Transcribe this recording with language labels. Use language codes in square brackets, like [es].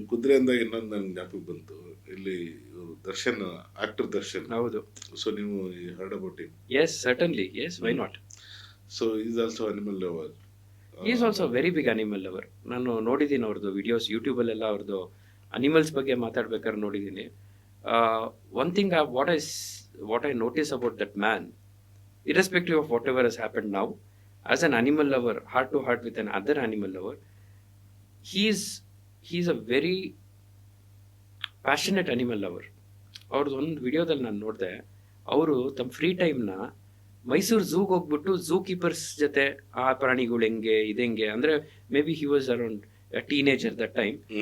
[kn] ಕುದುರೆ ಅಂದಾಗ ಇನ್ನೊಂದು ನನ್ಗೆ ಜ್ಞಾಪಕ ಬಂತು, ಇಲ್ಲಿ ದರ್ಶನ್, ಆಕ್ಟರ್ ದರ್ಶನ್. ಹೌದು. [en] So ನೀವು heard about him? Yes, certainly, yes, why not. So is also animal lover. Is also very big animal lover. [kn] ನಾನು ನೋಡಿದ್ದೀನಿ ಅವ್ರದ್ದು ವಿಡಿಯೋಸ್ ಯೂಟ್ಯೂಬಲ್ಲೆಲ್ಲ. ಅವ್ರದ್ದು ಅನಿಮಲ್ಸ್ ಬಗ್ಗೆ ಮಾತಾಡ್ಬೇಕಾದ್ರೆ ನೋಡಿದ್ದೀನಿ. [en] One thing what I notice about that man, irrespective of whatever has happened now, as an animal lover, heart to heart with another animal lover, he's a very passionate animal lover. [kn] ಅವ್ರದ್ದು ಒಂದು ವಿಡಿಯೋದಲ್ಲಿ ನಾನು ನೋಡಿದೆ, ಅವರು ತಮ್ಮ free ಟೈಮ್ನ ಮೈಸೂರು ಝೂಗೆ ಹೋಗ್ಬಿಟ್ಟು zoo keepers ಜೊತೆ ಆ ಪ್ರಾಣಿಗಳು ಹೆಂಗೆ ಇದೆಂಗೆ, ಅಂದ್ರೆ [en] Maybe he was around teenager that time.